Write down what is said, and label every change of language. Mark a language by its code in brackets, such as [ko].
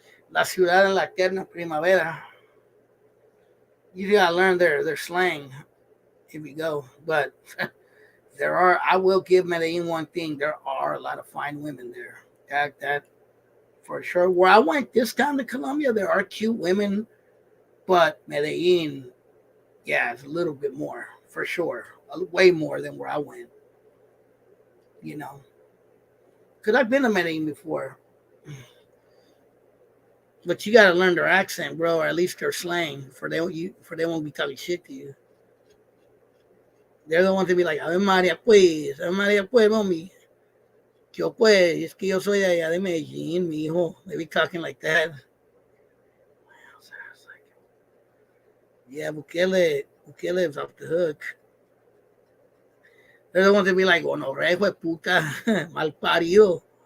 [es] La ciudad en la eterna primavera. [en] You gotta learn their slang if you go. But I will give Medellin one thing. There are a lot of fine women there. That for sure. Where I went this time to Colombia, there are cute women, but Medellin, yeah, it's a little bit more for sure. Way more than where I went, you know. Because I've been to Medellin before. But you gotta learn their accent, bro, or at least their slang, for they won't be talking shit to you. They're the ones to be like, [es] Ave María pues, mami. Yo pues, es que yo soy de allá de Medellín, mi hijo. [en] They be talking like that. Yeah, Bukele is off the hook. They're the ones to be like, oh no, [es] re hijo de puta, mal parido.